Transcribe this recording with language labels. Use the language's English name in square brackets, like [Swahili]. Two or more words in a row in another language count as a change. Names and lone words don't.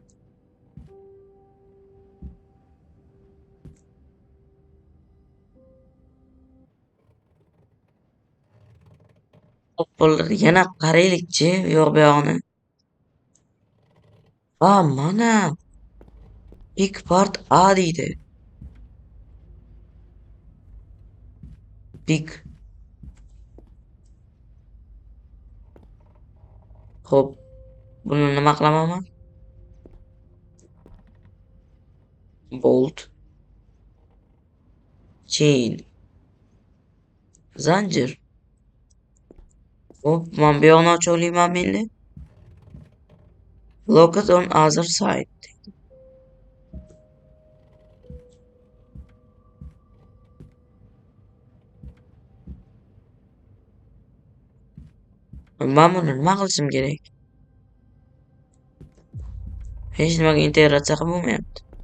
[Uzbek] Yana qaraylikchi, yo'q bu yog'ini. Mana [English] big part A [Uzbek] deydi. Big. Xo'p, buni nima qilaman? Bolt. Chain. Zanjir. Xo'p, men bu yoqni ocha olmayman endi. [English] Lock it on other side. [Uzbek] Men buni nima qilishim kerak? Hech nimaga integratsiya qilib bo'lmayapti.